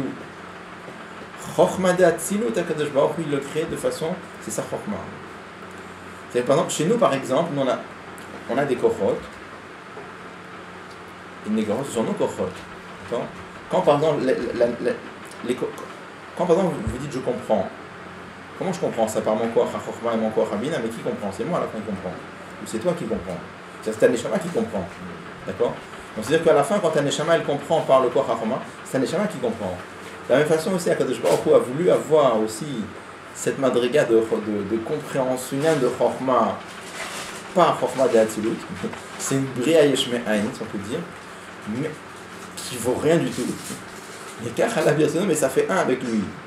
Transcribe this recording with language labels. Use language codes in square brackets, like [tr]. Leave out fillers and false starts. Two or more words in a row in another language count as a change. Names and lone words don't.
[he] חכמה דאצילות, [fr] à [he] קדוש ברוך הוא, [fr] il le crée de façon, c'est ça Chokhmah. C'est par exemple, chez nous par exemple, on a des kochot, et les kochot, ce sont nos kochot. Quand par exemple, quand par exemple vous dites je comprends, comment je comprends ça? Par mon [he] כח החכמה [fr] et mon [he] כח הבינה, [fr] mais qui comprend? C'est moi là qui comprend. Ou c'est toi qui comprends? C'est un neshama qui comprend. D'accord? Donc c'est-à-dire qu'à la fin, quand un neshama elle comprend par le [he] כח החכמה, [fr] c'est un neshama qui comprend. De la même façon aussi, [he] הקדוש ברוך הוא [fr] a voulu avoir aussi cette madriga de compréhension de Chokhmah, pas [he] חכמה דאצילות, [fr] c'est une [he] בריאה יש מאין, [fr] si on peut dire, mais qui vaut rien du tout. Il y a qu'un mais ça fait un avec lui.